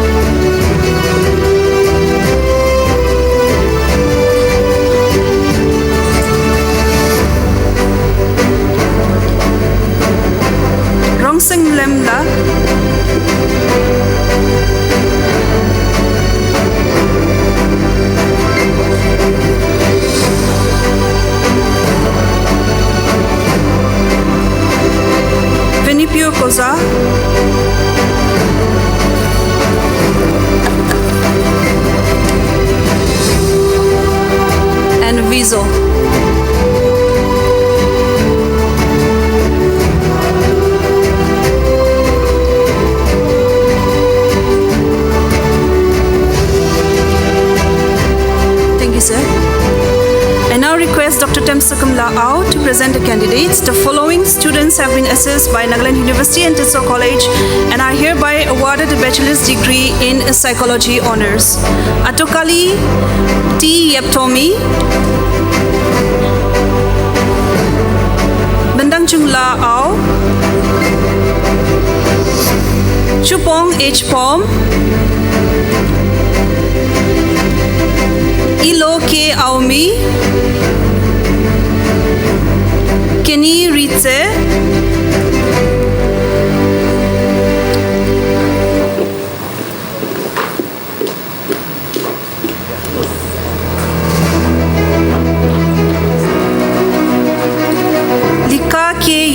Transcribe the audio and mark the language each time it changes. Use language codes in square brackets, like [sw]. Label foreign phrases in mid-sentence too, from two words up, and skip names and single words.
[en] Rongseng Lemla, Venipio Koza, and Vizo. Thank you, sir. I now request Dr. Temsakum Laau to present the candidates. The following students have been assessed by Nagaland University and Tetso College and are hereby awarded a bachelor's degree in psychology honors. Atokali T. Yeptomi, Bendang Chung Laau, Chupong H. Pom, Ilo K. Aumi, Kenny Ritze, Lika K.